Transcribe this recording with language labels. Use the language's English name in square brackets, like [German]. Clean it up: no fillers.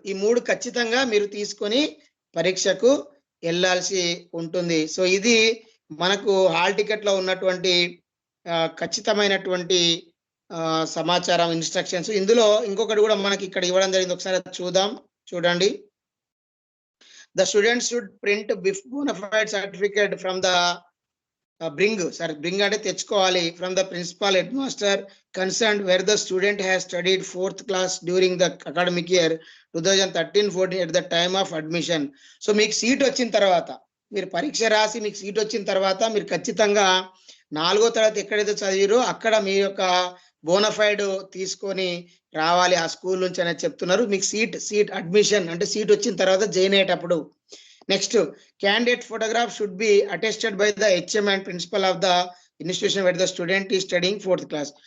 [Telugu] ఈ 3 ఖచ్చితంగా మీరు తీసుకొని పరీక్షకు వెళ్ళాల్సి ఉంటుంది. సో ఇది మనకు హాల్ టికెట్ లో ఉన్నటువంటి ఖచ్చితమైనటువంటి సమాచారం, ఇన్స్ట్రక్షన్స్. ఇందులో ఇంకొకటి కూడా మనకి ఇక్కడ ఇవ్వడం జరిగింది, ఒకసారి చూడండి. [English] The students should print bona fide certificate from the bring [Telugu] అంటే తెచ్చుకోవాలి, [English] from the principal headmaster concerned where the student has studied 4th class during the academic year 2013-14 at the time of admission. [Telugu] So మీకు seat వచ్చిన తర్వాత, మీరు పరీక్ష రాసి మీకు seat వచ్చిన తర్వాత మీరు ఖచ్చితంగా 4వ తరగతి ఎక్కడైతే చదివారో అక్కడ మీ యొక్క బోనఫైడ్ తీసుకొని రావాలి ఆ స్కూల్ నుంచి అనేది చెప్తున్నారు. మీకు సీట్ అడ్మిషన్ అంటే సీట్ వచ్చిన తర్వాత జాయిన్ అయ్యేటప్పుడు. [English] Next, candidate photograph should be attested by the HM and principal of the institution where the student is studying 4th class.